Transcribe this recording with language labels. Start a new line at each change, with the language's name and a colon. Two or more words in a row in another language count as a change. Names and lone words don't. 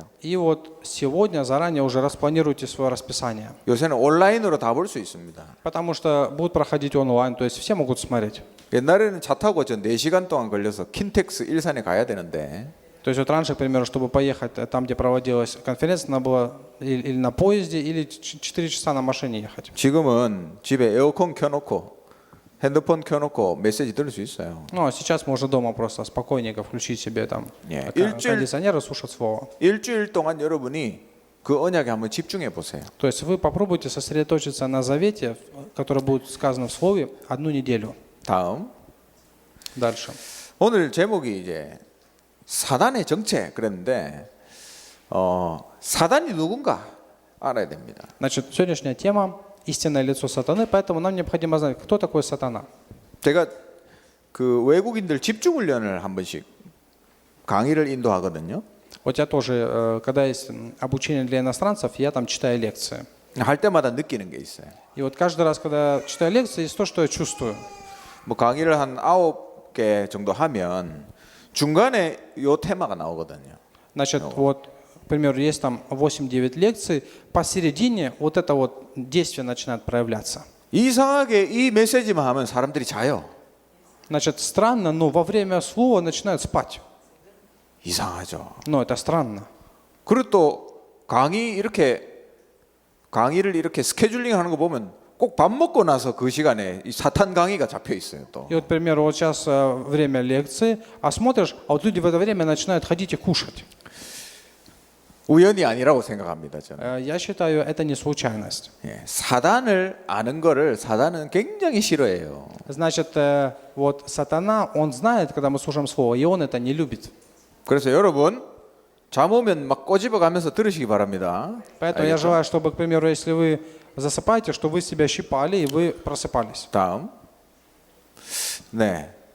Russian: И вот сегодня заранее уже распланируйте свое расписание.
Korean: 요새는 온라인으로 다 볼 수 있습니다.
Russian: Потому что будут проходить онлайн, то есть все могут смотреть.
Korean: 옛날에는 차 타고 저 4시간 동안 걸려서 킨텍스 일산에 가야 되는데
Russian: То есть вот раньше, к примеру, чтобы поехать там, где проводилась конференция, надо было или на поезде, или 4 часа на машине ехать.
Korean: 지금은 집에 에어컨 켜놓고 핸드폰 켜놓고 메시지 들을 수 있어요.
Russian: Ну, а сейчас можно дома просто спокойненько включить себе там
Korean: 예,
Russian: кондиционер и слушать слово.
Korean: 일주일 동안 여러분이 그 언약에 한번 집중해 보세요.
Russian: То есть вы попробуйте сосредоточиться на завете, который будет сказано в слове, одну неделю.
Korean: 다음
Russian: Дальше.
Korean: 오늘 제목이 이제 사단의 정체 그랬는데 사단이 누군가 알아야 됩니다.
Russian: Значит, сегодняшняя тема – истинное лицо сатаны, поэтому нам необходимо знать, кто такой сатана.
Korean: 제가 그 외국인들 집중 훈련을 한 번씩 강의를 인도하거든요.
Russian: Вот я тоже, когда есть обучение для иностранцев, я там читаю лекции.
Korean: 할 때마다 느끼는 게 있어요.
Russian: И вот каждый раз, когда читаю лекции, есть то, что я чувствую.
Korean: 뭐 강의를 한 9개 정도 하면 중간에 요 테마가 나오거든요.
Russian: Значит, вот, к примеру, есть там 8-9 лекций, посередине вот это вот действие начинает проявляться.
Korean: 이상하게 이 메시지만 하면 사람들이 자요.
Russian: Значит, странно, но во время слова начинают спать.
Korean: 이상하죠.
Russian: Но это странно.
Korean: 그리고 또 강의를 이렇게 스케줄링 하는 거 보면 꼭 밥 먹고 나서 그 시간에 이 사탄 강의가 잡혀 있어요 또.
Russian: И вот, к примеру, вот сейчас время лекции, а смотришь, а вот люди в это время начинают ходить и кушать.
Korean: 우연이 아니라고 생각합니다 저는.
Russian: Я считаю, это не случайность.
Korean: 예, 사단을 아는 거를 사단은 굉장히 싫어해요.
Russian: Значит, вот сатана, он знает, когда мы слушаем слово, и он это не любит.
Korean: 그래서 여러분 잠 오면 막 꼬집어가면서 들으시기 바랍니다.
Russian: Поэтому я желаю, чтобы, к примеру, если вы засыпаете, что вы себя щипали и вы просыпались.
Korean: 다음. 네.